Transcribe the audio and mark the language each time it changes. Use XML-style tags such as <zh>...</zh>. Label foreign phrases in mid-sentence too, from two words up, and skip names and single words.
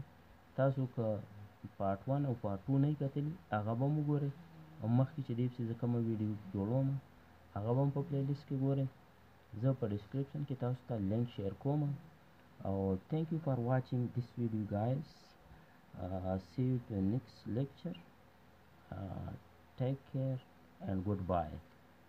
<ps>تاسو که پارټ 1 او پارټ 2 نه یې کتلي هغه به هم وګورئ، او مخکې چې دې پسې زه کومه ویډیو جوړوم هغه به هم په پلی لیست کې ګورئ. زه په ډسکرپشن کې تاسو ته</ps> <en>link share</en> <ps>کوم.</ps> <en>او thank you for watching this video guys. See you to the next lecture. Take care and goodbye.</en>